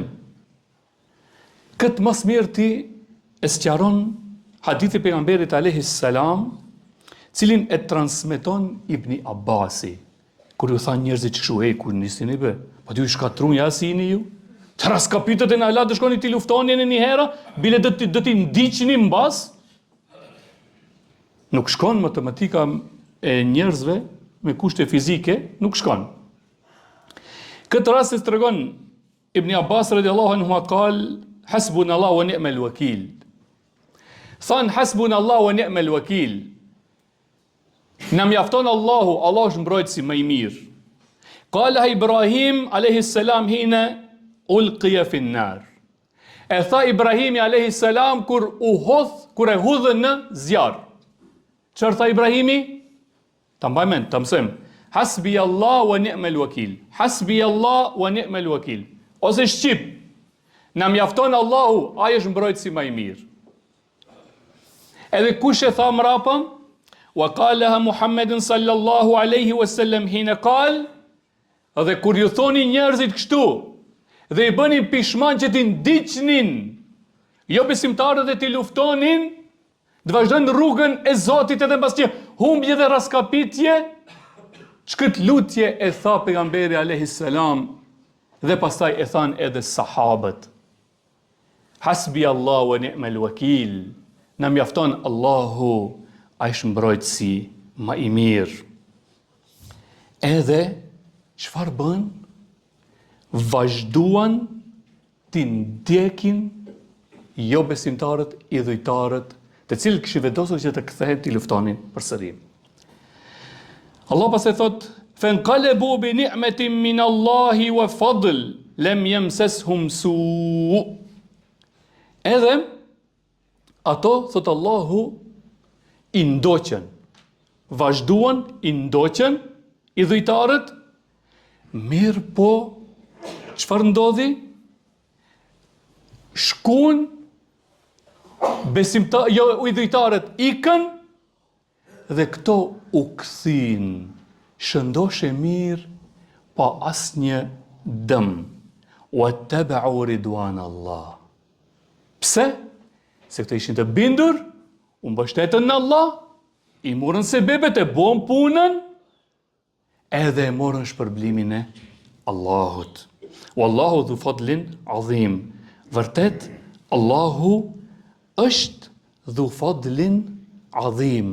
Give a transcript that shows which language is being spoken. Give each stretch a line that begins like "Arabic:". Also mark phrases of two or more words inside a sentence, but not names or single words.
Albanian: Këtë mas mirë ti e sqaron hadithi pejgamberit
Arabic: عليه السلام,
Albanian: cilin e transmeton Ibni Abasi, kur ju thanë njerëzit që shu, kur nisini be, po t'ju shkatrun jasini ju, të raskapitët e në Allah të shkoni t'i luftoni në një hera, bile do t'i ndiqni mbas. Nuk shkon matematika e njerëzve me kushte fizike, nuk shkon. Këtë rast e tregon
Arabic: Ibn Abbas رضي الله عنه قال حسبنا الله ونعم الوكيل. Than حسبنا الله ونعم الوكيل.
Albanian: Na mjafton Allahu, Allah është mbrojtësi më i mirë.
Arabic: قال إبراهيم عليه السلام حين ألقي في النار.
Albanian: E tha Ibrahimi
Arabic: عليه السلام
Albanian: kur e hudhën në zjarr. Çfarë tha Ibrahimi? Ta mbaj mend, ta mësojmë.
Arabic: حسبي الله ونعم الوكيل حسبي الله ونعم الوكيل. Hasbi Allah wa ni'mal wakil.
Albanian: Ose shqip, na mjafton Allahu, ai është mbrojtësi më i mirë. Edhe kush e tha mrapa?
Arabic: وقالها محمد صلى الله عليه وسلم حين قال,
Albanian: dhe kur ju thoni njerëzit kështu, dhe i bënin pishman që ti ndiqnin, jo besimtarët e ti luftonin, dhe vazhdojnë rrugën e Zotit edhe mbas që humbje dhe raskapitje, çkët lutje e tha pejgamberi
Arabic: عليه السلام,
Albanian: dhe pastaj e than edhe sahabët.
Arabic: حسبي الله ونعم الوكيل.
Albanian: Na mjafton Allahu, ai është mbrojtësi më i mirë. Edhe çfarë bën? Vazhduan t'i ndjekin jo besimtarët, idhujtarët, të cilët kishin vendosur që të kthehen t'i luftonin përsëri. Allah pas e thot,
Arabic: فَانْقَلَبُوا بِنِعْمَةٍ مِّنَ اللَّهِ وَفَضْلٍ لَمْ يَمْسَسْهُمْ سُوءٌ.
Albanian: Edhe ato, thot Allahu, i ndoqën, vazhduan, i ndoqën, idhujtarët, mirë po, çfarë ndodhi? Shkuan, idhujtarët ikën, dhe këto u kthin, shëndoshe mirë, pa asnjë dëm.
Arabic: وَاتَّبَعُوا رِضْوَانَ اللَّهِ.
Albanian: Pse? Se këto ishin të bindur, u mbështetën në Allah, i morën sebebet e bon punën, edhe e morën shpërblimin e Allahut.
Arabic: والله ذو فضل عظيم.
Albanian: Vërtet, Allahu është
Arabic: ذو فضل عظيم.